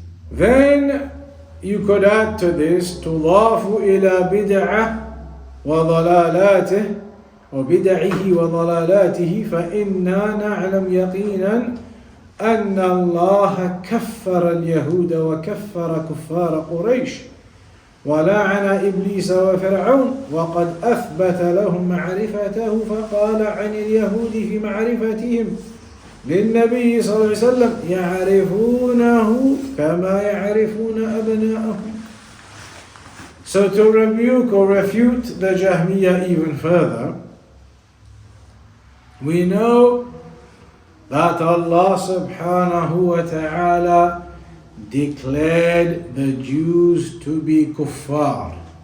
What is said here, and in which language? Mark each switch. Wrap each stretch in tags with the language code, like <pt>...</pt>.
<en>Then you could add to this</en> <ar>تضاف إلى بدعة وضلالاته وبدعه وضلالاته فإنا نعلم يقينا أن الله كفر اليهود وكفر كفار قريش ولعن إبليس وفرعون وقد أثبت لهم معرفته فقال عن اليهود في معرفتهم للنبي صلى الله عليه وسلم يعرفونه كما يعرفون أبناءهم.</ar> <en>So to rebuke or refute the Jahmiyyah even further, we know that Allah subhanahu wa ta'ala declared the Jews to be kuffar.</en>